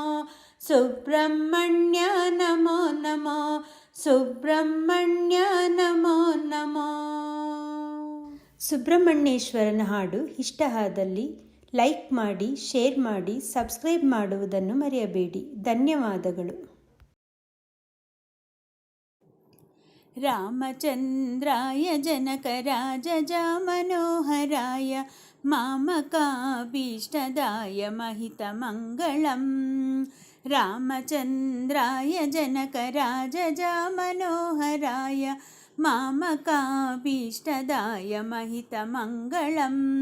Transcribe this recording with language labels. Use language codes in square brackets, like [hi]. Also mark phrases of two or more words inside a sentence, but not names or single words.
[sa] ಸುಬ್ರಹ್ಮಣ್ಯ ನಮೋ ನಮೋ. ಸುಬ್ರಹ್ಮಣ್ಯ ನಮೋ ನಮೋ. [kn] ಸುಬ್ರಹ್ಮಣ್ಯೇಶ್ವರನ ಹಾಡು ಇಷ್ಟ ಆದಲ್ಲಿ ಲೈಕ್ ಮಾಡಿ, ಶೇರ್ ಮಾಡಿ, ಸಬ್ಸ್ಕ್ರೈಬ್ ಮಾಡುವುದನ್ನು ಮರೆಯಬೇಡಿ. ಧನ್ಯವಾದಗಳು. [sa] ರಾಮಚಂದ್ರಾಯ ಜನಕರಾಜ ಮನೋಹರಾಯ, ಮಾಮಕಾಭೀಷ್ಟದಾಯ ಮಹಿತಮಂಗಳಂ. ರಾಮಚಂದ್ರಾಯ ಜನಕರಾಜ ಮನೋಹರಾಯ, ಮಾಮಕಾಭೀಷ್ಟದಾಯ ಮಹಿತಮಂಗಳಂ.